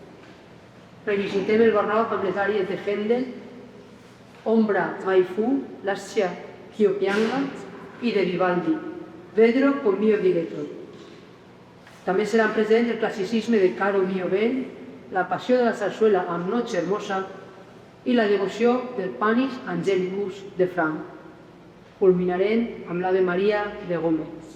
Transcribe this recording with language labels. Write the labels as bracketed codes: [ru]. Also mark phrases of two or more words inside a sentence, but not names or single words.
[ca] Revisitem el barroc amb les àries de Händel, Ombra mai fu, Lascia ch'io pianga i de Vivaldi, Vedrò con mio diretto. També seran presents el classicisme de Caro mio ben, la passió de la sarsuela amb Noche hermosa i la devoció del Panis Angelicus de Frank. Culminarem amb l'Ave Maria de Gómez.